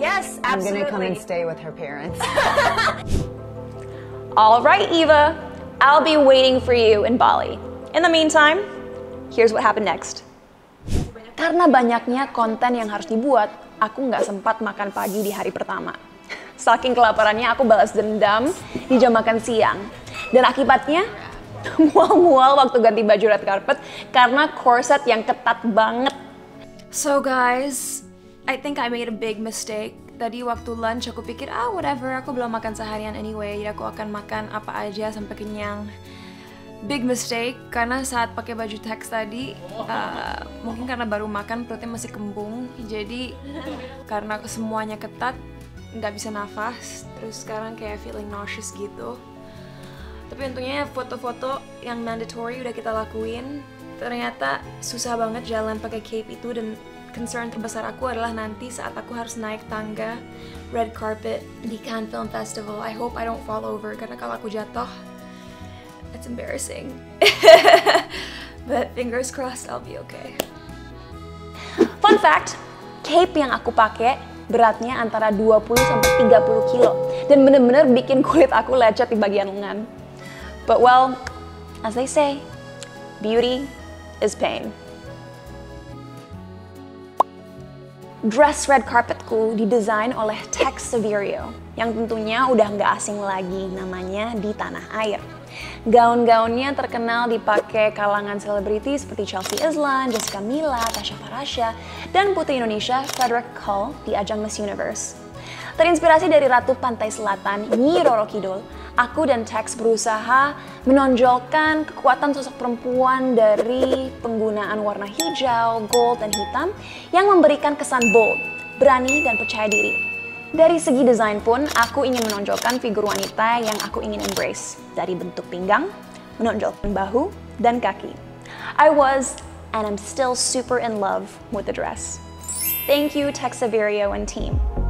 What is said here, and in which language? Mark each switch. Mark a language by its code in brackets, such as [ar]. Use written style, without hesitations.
[en] Yes, I'm absolutely. gonna come and stay with her parents. All right, Eva. I'll be waiting for you in Bali. In the meantime, here's what happened next. [id] Karena banyaknya konten yang harus dibuat, aku nggak sempat makan pagi di hari pertama. Saking kelaparannya, aku balas dendam di jam makan siang. Dan akibatnya, mual-mual waktu ganti baju red carpet karena corset yang ketat banget. [en] So guys, I think I made a big mistake. [id] Tadi waktu lunch aku pikir, whatever, aku belum makan seharian anyway, jadi aku akan makan apa aja sampai kenyang. [en] Big mistake, [id] karena saat pakai baju teks tadi, mungkin karena baru makan perutnya masih kembung, jadi karena semuanya ketat, nggak bisa nafas, terus sekarang kayak [en] feeling nauseous [id] gitu. Tapi untungnya foto-foto yang mandatory udah kita lakuin. Ternyata susah banget jalan pakai cape itu, dan concern terbesar aku adalah nanti saat aku harus naik tangga red carpet di Cannes Film Festival. [en] I hope I don't fall over, [id] karena kalau aku jatuh, [en] it's embarrassing. But fingers crossed I'll be okay. Fun fact, [id] cape yang aku pakai beratnya antara 20-30 kilo dan bener-bener bikin kulit aku lecet di bagian lengan. [en] But well, as they say, beauty is pain. [id] Dress red carpetku didesain oleh Tex Saverio, yang tentunya udah nggak asing lagi namanya di tanah air. Gaun-gaunnya terkenal dipakai kalangan selebriti seperti Chelsea Islan, Jessica Mila, Tasya Farasya, dan putri Indonesia Frederick Cull di ajang Miss Universe. Terinspirasi dari Ratu Pantai Selatan, Nyi Roro Kidul, aku dan Tex berusaha menonjolkan kekuatan sosok perempuan dari penggunaan warna hijau, gold, dan hitam yang memberikan kesan bold, berani, dan percaya diri. Dari segi desain pun, aku ingin menonjolkan figur wanita yang aku ingin embrace. Dari bentuk pinggang, menonjolkan bahu, dan kaki. [en] I was, and I'm still super in love with the dress. Thank you, Tex Saverio and team.